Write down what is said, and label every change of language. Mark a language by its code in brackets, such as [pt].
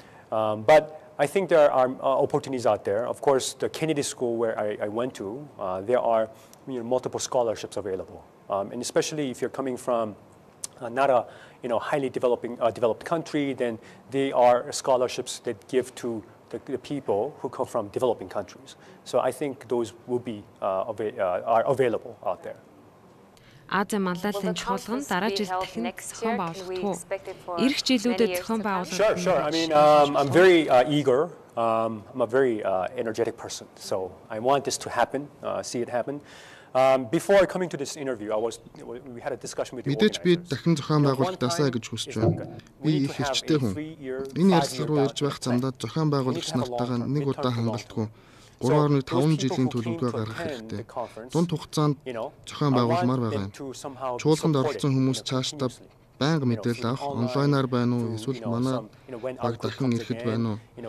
[en] But I think there are opportunities out there. Of course, the Kennedy School where I went to, there are multiple scholarships available, and especially if you're coming from not a highly developed country, then they are scholarships that give to the people who come from developing countries. So I think those will be are available out there. [mn] Азийн манлайлалын чуулган дараа жил дахин зохион байгуулах уу? Ирэх жилүүдэд зохион байгуулах. [en] Sure. I mean, I'm very eager. I'm a very energetic person, so I want this to happen. See it happen. Before coming to this interview, we had a discussion with the [mn] organizers. Мэдээж би дахин зохион байгуулалтаасаа гэж хүсэж байна. Би их хэрчтэй хүн. Энэ ярилцлага руу ирж байх замдаа зохион байгуулагч нартайгаа нэг удаа хангалтгүй 3.5 жилийн төлөвлөгөө гаргах хэрэгтэй. Дунд хугацаанд зохион байгуулмаар байгаа юм. Чуулганд оролцсон хүмүүс цаашдаа байнга мэдээлэл авах онлайнаар байна уу эсвэл манай баг дахин ирэхэд байна уу?